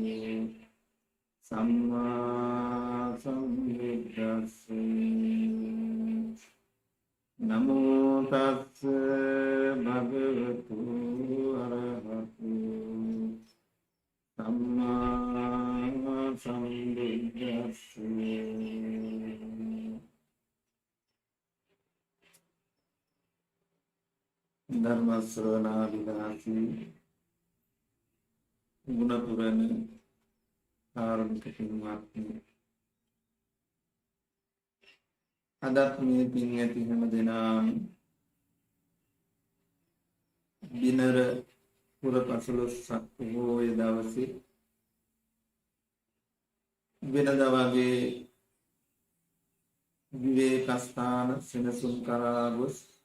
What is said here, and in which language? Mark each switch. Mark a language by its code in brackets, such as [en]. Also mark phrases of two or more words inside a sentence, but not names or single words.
[pi] samma sambuddhassa namo tassa bhagavatu arahato samma sambuddhassa [si] ධර්ම ශ්‍රවණාභිලාෂී ගුණපුරණ කාරුණික පින්වත්නි අදත් මේ පින් ඇති හැම දෙනාම දිනර පුර 15ක් පොහොය දවසේ වෙනදා වගේ විවේක ස්ථාන සෙනසුන් කරා ගොස්